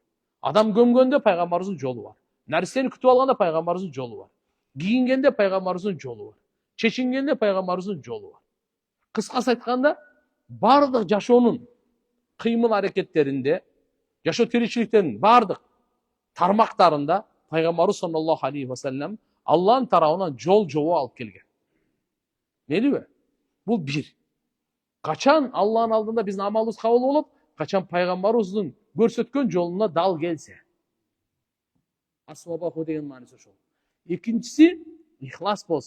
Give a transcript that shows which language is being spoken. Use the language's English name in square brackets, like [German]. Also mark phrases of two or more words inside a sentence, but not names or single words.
[Kyrgyz] Адам көмгөндө пайгамбарыбыздын жолу бар. Нерсени күтүп алганда пайгамбарыбыздын жолу бар. Кийингенде пайгамбарыбыздын жолу бар. Чечингенде пайгамбарыбыздын жолу бар. Кыскасы айтканда, бардык жашоонун кыймыл аракеттеринде, жашоо тиричиликтеринин бардык тармактарында пайгамбарыбыз [Arabic] صلى الله عليه وسلم [Kyrgyz] Аллахын тарабынан жол жобо алып келген. Мелиби? Бул бир. Качан Аллахын алдында биздин амалыбыз кабыл болот? Качан пайгамбарыбыздын көрсөткөн жолуна дал келсе. Асвабаху деген мааниси ошол. Экинчиси ихлас болсо.